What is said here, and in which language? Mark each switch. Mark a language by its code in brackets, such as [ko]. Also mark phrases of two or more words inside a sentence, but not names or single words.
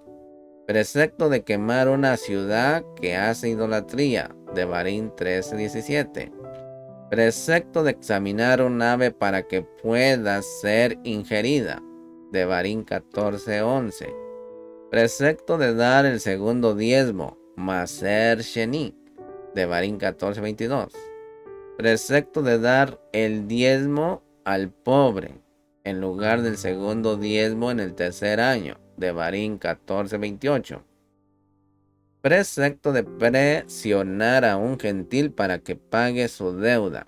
[es] Precepto de quemar una ciudad que hace idolatría. Devarim 13:17. Precepto de examinar un ave para que pueda ser ingerida. Devarim 14:11. Precepto de dar el segundo diezmo. [he] מעשר שני. [es] Devarim 14:22. Precepto de dar el diezmo al pobre en lugar del segundo diezmo en el tercer año. Devarim 14:28. Precepto de presionar a un gentil para que pague su deuda.